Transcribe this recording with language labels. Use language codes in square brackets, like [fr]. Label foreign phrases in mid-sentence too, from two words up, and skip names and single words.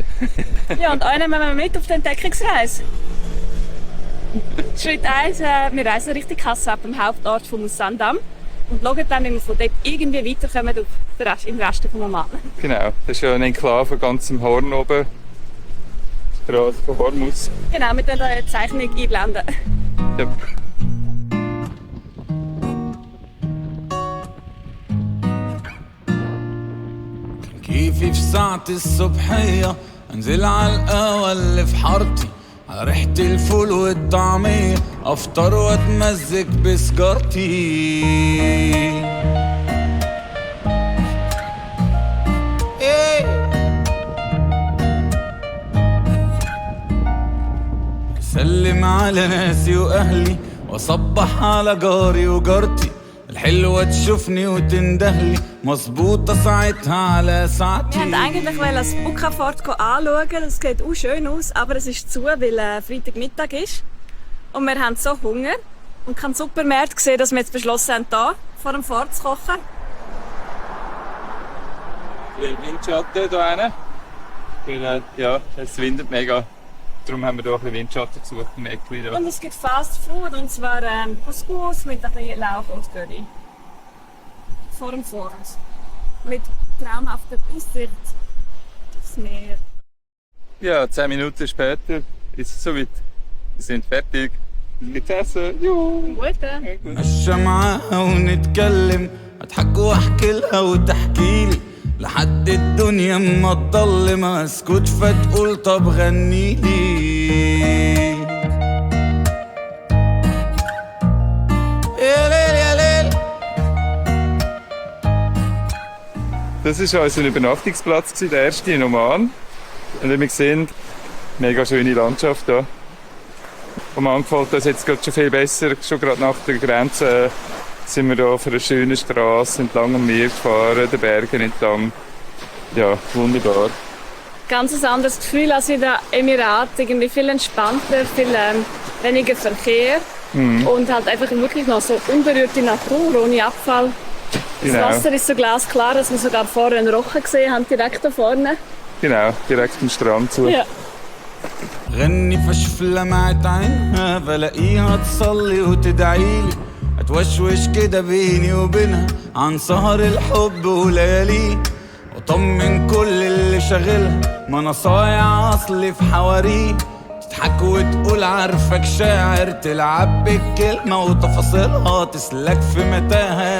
[de] Ja, und einen nehmen wir mit auf die Entdeckungsreise. Schritt 1, wir reisen Richtung Kassab, am Hauptort von Musandam. Und schauen dann, wenn wir von dort irgendwie weiterkommen auf im Rest von Oman. Genau, das ist ja eine Enklave ganz im Horn oben. Die Straße von Hormuz. Genau, mit der Zeichnung einblenden. Ja. [ar] كيفي في ساعة الصبحية انزل على القهوة اللي في حارتي على ريحة الفول والطعمية افطر واتمزج بسجارتي. سلم على ناسي واهلي واصبح على جاري وجارتي الحلوة تشوفني وتندهلي مظبوطة ساعتها على ساعتي. [de] Wir wollten eigentlich das Bucafort anschauen, das sieht auch schön aus, aber es ist zu, weil Freitagmittag ist. Und wir haben so Hunger und keinen Supermarkt gesehen, dass wir jetzt beschlossen haben, hier vor dem Fort zu kochen. Ein Windschatten hier hinten. Ja, es windet mega. Darum haben wir hier ein bisschen Windschatten gesucht im Eckli. Und es gibt [en] Fast Food, [de] und zwar Couscous mit ein bisschen Lauch und Curry. Vor dem Fort. Mit traumhafter Aussicht aufs Meer. Ja, 10 Minuten später ist es soweit. Wir sind fertig. Gibt's Essen? Juhu! Gute! [ar] نتمشى معاها ونتكلم اضحك واحكي لها وتحكيلي لحد الدنيا ما تضلم اسكت فتقول طب غنيلي. يا ليل يا ليل. [de] Das war unser Übernachtungsplatz, der erste in Oman. Und wie wir sehen, mega schöne Landschaft hier. Oman gefällt uns jetzt gerade schon viel besser. Schon gerade nach der Grenze sind wir hier auf einer schönen Straße entlang am Meer gefahren, den Bergen entlang. Ja, wunderbar. Ganz ein anderes Gefühl als in den Emiraten. Irgendwie viel entspannter, viel weniger Verkehr. Und halt einfach wirklich noch so unberührte Natur, ohne Abfall. Das Genau. Wasser ist so glasklar, dass wir sogar vorher einen Rochen gesehen haben, direkt da vorne. Genau, direkt am Strand zu. Ja. [ar] غني فشف لمعت عينها بلاقيها تصلي وتدعيلي اتوشوش كده بيني وبينها عن سهر الحب وليالي وطمن كل اللي شاغلها ما انا صايع اصلي في حواريه تضحك وتقول عارفك شاعر تلعب بالكلمة وتفاصيلها تسلك في متاهة يا